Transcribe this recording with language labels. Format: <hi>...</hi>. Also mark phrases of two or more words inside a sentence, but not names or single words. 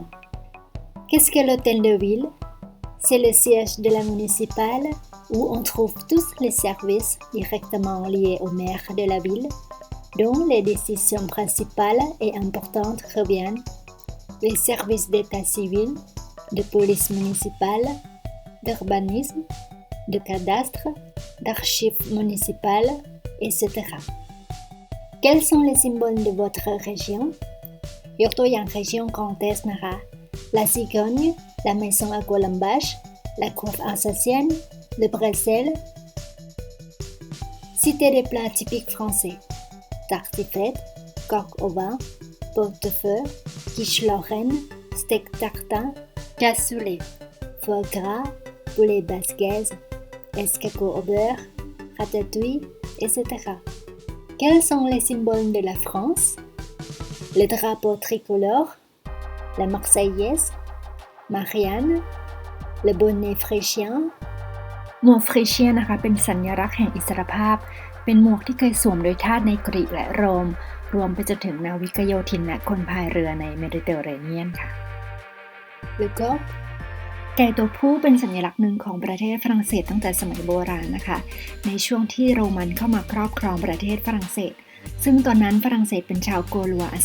<fr>Qu'est-ce que l'hôtel de ville? C'est le siège de la municipale où on trouve tous les services directement liés au maire de la ville, dont les décisions principales et importantes reviennent les services d'état civil, de police municipale, d'urbanisme, de cadastre, d'archives municipales, etc. Quels sont les symboles de votre région?</fr> <th>ยกตัวอย่าง</th> <fr>région Grand Est นะคะ La cigogne, la maison à colombage, la cour alsacienne, le bretzel. Citez des plats typiques français. Tartiflette, coq au vin, pot-au-feu, quiche lorraine, steak tartin, cassoulet, foie gras, poulet basquaise, escargot au beurre, ratatouille, etc. Quels sont les symboles de la France? Le drapeau tricolore, la Marseillaise, Marianne, le bonnet phrygien.</fr> <th>หมวกเฟรเชียนนะคะเป็นสัญลักษณ์แห่งอิสรภาพเป็นหมวกที่เคยสวมโดยทาสในกรีกและโรมรวมไปจนถึงนาวิกโยธินและคนพายเรือในเมดิเตอร์เรเนียนค่ะ</th> <fr>Le coq,</fr> <th>ไก่ตัวผู้เป็นสัญลักษณ์หนึ่งของประเทศฝรั่งเศสตั้งแต่สมัยโบราณนะคะในช่วงที่โรมันเข้ามาครอบครองประเทศฝรั่งเศสซึ่งตอนนั้นฝรั่งเศสเป็นชาวโกลัวอา</th>